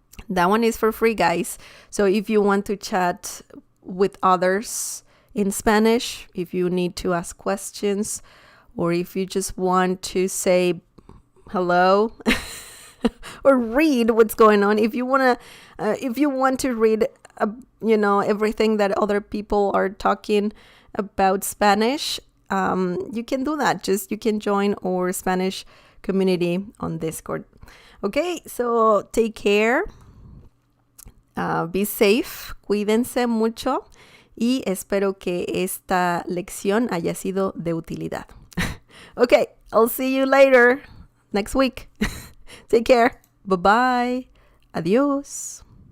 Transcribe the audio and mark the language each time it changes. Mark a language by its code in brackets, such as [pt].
[en] That one is for free, guys. So if you want to chat with others in Spanish, if you need to ask questions, or if you just want to say hello or read what's going on, if you want to read everything that other people are talking about Spanish, you can do that. You can join our Spanish community on Discord. Okay, so take care, be safe, [es] cuídense mucho, y espero que esta lección haya sido de utilidad. [en] Okay, I'll see you later next week. Take care. Bye-bye. [es] Adios.